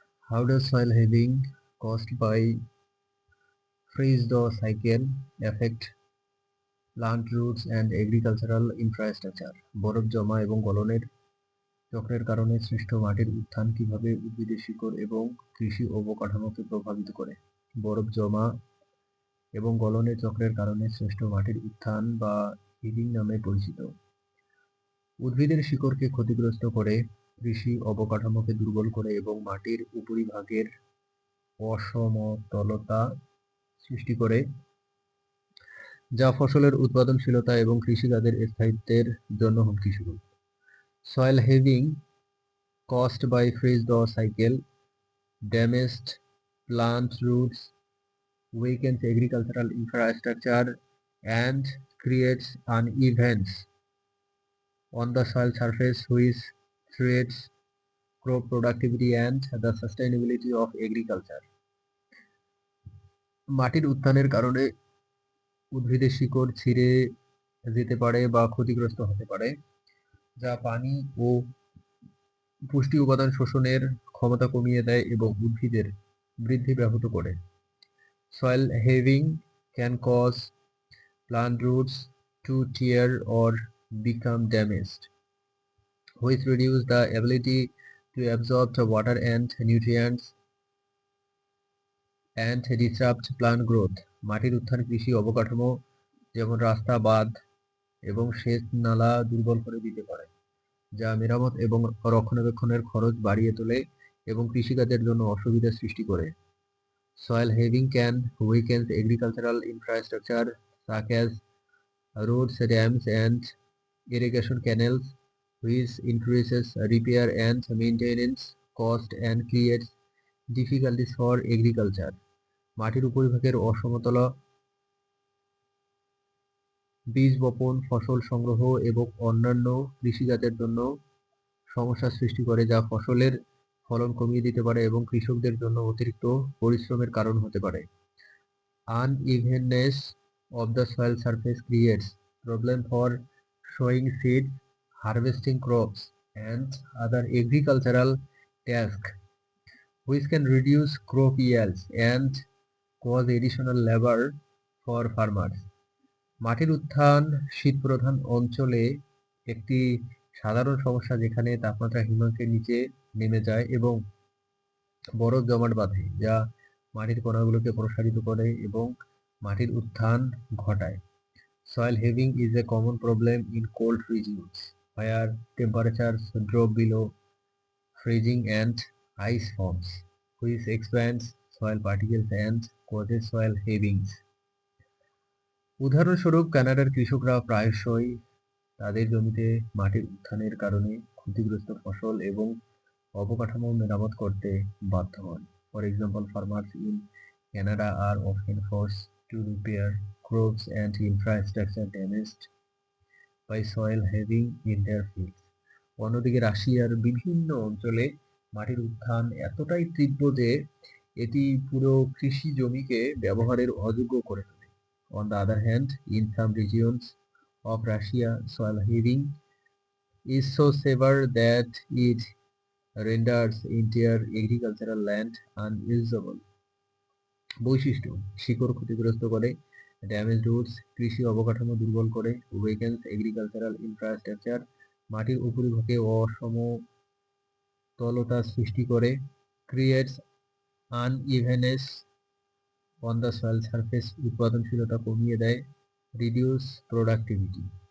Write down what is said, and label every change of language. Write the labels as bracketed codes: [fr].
[en] How does soil heaving caused by freeze-thaw cycle affect plant roots and agricultural infrastructure? [bn] বরফ জমা এবং গলনের চক্রের কারণে সৃষ্ট মাটির উত্থান কিভাবে উদ্ভিদের শিকড় এবং কৃষি অবকাঠামোকে প্রভাবিত করে? বরফ জমা এবং গলনের চক্রের কারণে সৃষ্ট মাটির উত্থান বা হিভিং নামে পরিচিত উদ্ভিদের শিকড়কে ক্ষতিগ্রস্ত করে, কৃষি অবকাঠামোকে দুর্বল করে এবং মাটির উপরিভাগের অসমতলতা সৃষ্টি করে, যা ফসলের উৎপাদনশীলতা এবং কৃষিকাজের স্থায়িত্বের জন্য হুমকিস্বরূপ। [en] Soil heaving caused by freeze-thaw cycle damaged plant roots, weakens agricultural infrastructure, and creates unevenness on the soil surface, which threats crop productivity and the sustainability of agriculture. [bn] মাটির উত্থানের কারণে উদ্ভিদের শিকড় ছিঁড়ে যেতে পারে বা ক্ষতিগ্রস্ত হতে পারে, যা পানি ও পুষ্টি উপাদান শোষণের ক্ষমতা কমিয়ে দেয় এবং উদ্ভিদের বৃদ্ধি ব্যাহত করে। [en] Soil heaving can cause plant roots to tear or become damaged, which reduce the ability to absorb the water and nutrients and disrupt plant growth. [bn] মাটির উত্থান কৃষি অবকাঠামো যেমন রাস্তা, বাঁধ এবং সেচ নালা দুর্বল করে দিতে পারে, যা মেরামত এবং রক্ষণাবেক্ষণের খরচ বাড়িয়ে তোলে এবং কৃষিকাজের জন্য অসুবিধা সৃষ্টি করে। [en] Soil heaving can weaken agricultural infrastructure such as roads, dams, and irrigation canals, which increases repair and maintenance cost and creates difficulties for agriculture. [bn] মাটির উপরিভাগের অসমতলা বীজ বপন, ফসল সংগ্রহ এবং অন্যান্য কৃষিকাজের জন্য সমস্যার সৃষ্টি করে, যা ফসলের ফলন কমিয়ে দিতে পারে এবং কৃষকদের জন্য অতিরিক্ত পরিশ্রমের কারণ হতে পারে। [en] Unevenness of the soil surface creates problem for sowing seeds, harvesting crops, and other agricultural tasks, which can reduce crop yields and cause additional labor for farmers. [bn] মাটির উত্থান শীতপ্রধান অঞ্চলে একটি সাধারণ সমস্যা, যেখানে তাপমাত্রা হিমাঙ্কের নিচে নেমে যায় এবং বরফ জমাট বাঁধে, যা মাটির কণাগুলোকে প্রসারিত করে এবং মাটির উত্থান ঘটায়। [en] Soil heaving is a common problem in cold regions where temperatures drop below freezing and ice forms, which expands soil particles and causes soil heavings. [bn] উদাহরণস্বরূপ, কানাডার কৃষকরা প্রায়শই তাদের জমিতে মাটির উত্থানের কারণে ক্ষতিগ্রস্ত ফসল এবং অবকাঠামো মেরামত করতে বাধ্য হন। [en] For example, farmers in Canada are often forced to repair crops and infrastructure damaged by soil heaving in their fields. [bn] অন্যদিকে রাশিয়ার বিভিন্ন অঞ্চলে মাটির উত্থান এতটাই তীব্র যে এটি পুরো কৃষি জমিকে ব্যবহারের অযোগ্য করে তোলে। [en] On the other hand, in some regions of Russia, soil heaving is so severe that it renders entire agricultural land unusable. [bn] বৈশিষ্ট্য: শিকড় ক্ষতিগ্রস্ত করে, [en] damage roots [bn] কৃষি অবকাঠামো দুর্বল করে, [en] weakens agricultural infrastructure [bn] মাটির উপরিভাগে অসমতলতা সৃষ্টি করে, [en] creates unevenness on the soil surface [bn] উৎপাদনশীলতা কমিয়ে দেয়, [en] reduce productivity